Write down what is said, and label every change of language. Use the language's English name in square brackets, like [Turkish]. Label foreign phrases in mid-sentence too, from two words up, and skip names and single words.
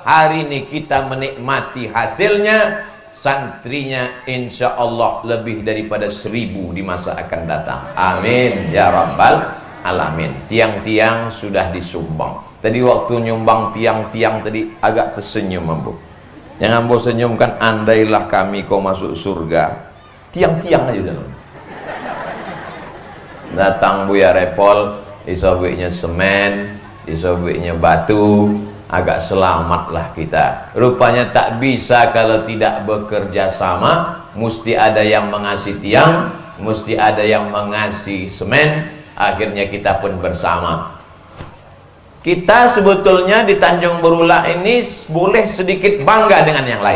[Indonesian] Hari ini kita menikmati hasilnya. Santrinya [Arabic] insya Allah [Indonesian] lebih daripada 1000 di masa akan datang. [Arabic] Amin ya rabbal alamin. [Indonesian] Tiang-tiang sudah disumbang. Tadi waktu nyumbang tiang-tiang tadi agak tersenyum Ambo. Yang Ambo senyumkan, andailah kami kau masuk surga. Tiang-tiang aja udah. Datang Buya Repol, isobiknya semen, isobiknya batu, agak selamatlah kita. Rupanya tak bisa kalau tidak bekerja sama. Mesti ada yang mengasih tiang, mesti ada yang mengasih semen. Akhirnya kita pun bersama. Kita sebetulnya di Tanjung Berulah ini boleh sedikit bangga dengan yang lain.